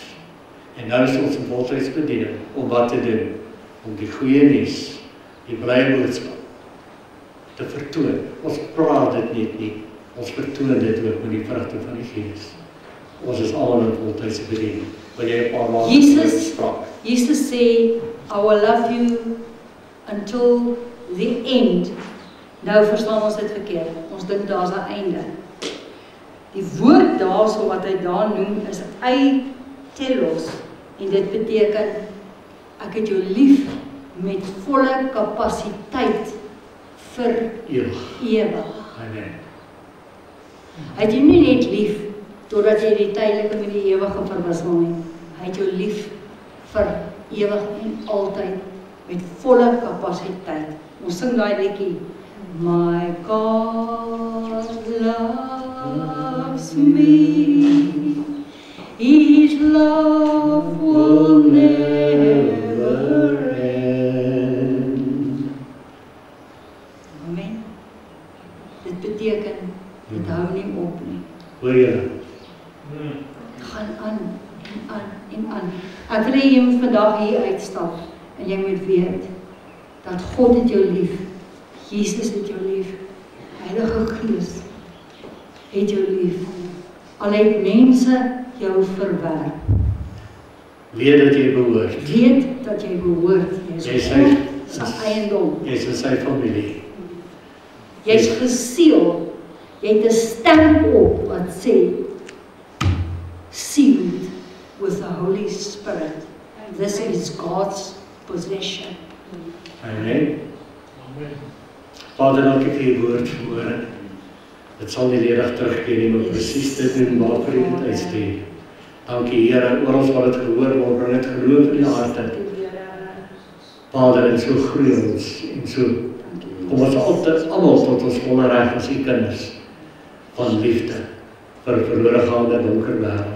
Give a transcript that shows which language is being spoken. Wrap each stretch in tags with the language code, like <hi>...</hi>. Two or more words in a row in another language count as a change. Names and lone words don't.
<af>En nou is ons in voltydsbediening om wat te doen? Om die goeie nuus, die blye boodskap, te vertoon. Ons praat dit net nie, ons vertoon dit ook met die vrugte van die Gees. Ons is almal in voltydse bediening. Wil jy 'n paar maande Jesus sê,</af> <en>I will love you until the end.</en> <af>Nou verstaan ons dit verkeerd. Ons dink daar's 'n einde. Die woord daarso wat hy daar noem is telos. En dit beteken, ek het jou lief met volle kapasiteit vir ewig. Amen. Hy het jou nie net lief totdat jy die tydelike met die ewige verwissel nie. Hy het jou lief vir ewig en altyd met volle kapasiteit. Ons sing daai liedjie.</af> <en>My God loves me. His love will never end.</en> <af>Amen. Dit beteken, dit hou nie op nie. Hoor jy? Gaan aan en aan en aan. Ek wil hê jy moet vandag hier uitstap en jy moet weet dat God het jou lief. Jesus het jou lief. Heilige Gees het jou lief. Al het mense jou verwerp. Weet dat jy behoort. Weet dat jy behoort. Jy is God se eiendom. Jy is in sy familie. Jy is geseël. Jy het 'n stamp op wat sê</af> <en>sealed with the Holy Spirit. This is God's possession.</en> <af>Amen. Vader, dankie vir die woord vanmôre. Dit sal nie ledig terugkeer nie, maar presies dit doen waarvoor jy dit uitstuur. Dankie Here, oor ons wat dit gehoor word, bring dit geloof in die harte. Vader, en so groei ons, en so kom ons altyd almal tot ons volle reg as u kinders van liefde vir 'n verlore gaande donker wêreld.</af>